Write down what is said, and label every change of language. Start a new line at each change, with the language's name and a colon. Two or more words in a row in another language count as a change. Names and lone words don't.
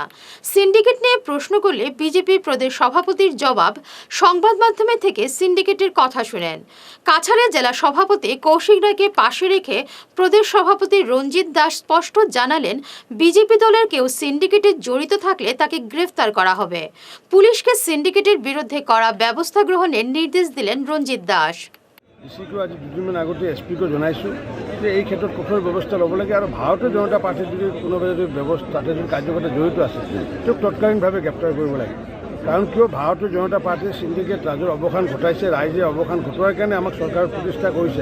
Bangla: সিন্ডিকেট নিয়ে প্রশ্ন করলে বিজেপির প্রদেশ সভাপতির জবাব, সংবাদ মাধ্যমে থেকে সিন্ডিকেটের কথা শুনেন। কাছাড়ের জেলা সভাপতি কৌশিক রায়কে পাশে রেখে প্রদেশ সভাপতি রঞ্জিত দাস স্পষ্ট জানালেন, বিজেপি দলের কেউ সিন্ডিকেটে জড়িত থাকলে তাকে গ্রেফতার করা হবে। পুলিশকে সিন্ডিকেটের বিরুদ্ধে কড়া ব্যবস্থা গ্রহণের নির্দেশ দিলেন রঞ্জিত দাস।
Assamese: ডিচিকো আজি দুদিনমান আগতে এছপিকো জনাইছোঁ যে এই ক্ষেত্ৰত কঠোৰ ব্যৱস্থা ল'ব লাগে আৰু ভাৰতীয় জনতা পাৰ্টিৰ যদি কোনোবা যদি তাতে যদি কাৰ্যকৰ্তা জড়িত আছে তেওঁক তৎকালীনভাৱে গ্ৰেপ্তাৰ কৰিব লাগে। কাৰণ কিয় ভাৰতীয় জনতা পাৰ্টিৰ সিন্ডিকেট ৰাজৰ অৱসান ঘটাইছে, ৰাইজে অৱসান ঘটোৱাৰ কাৰণে আমাক চৰকাৰ প্ৰতিষ্ঠা কৰিছে।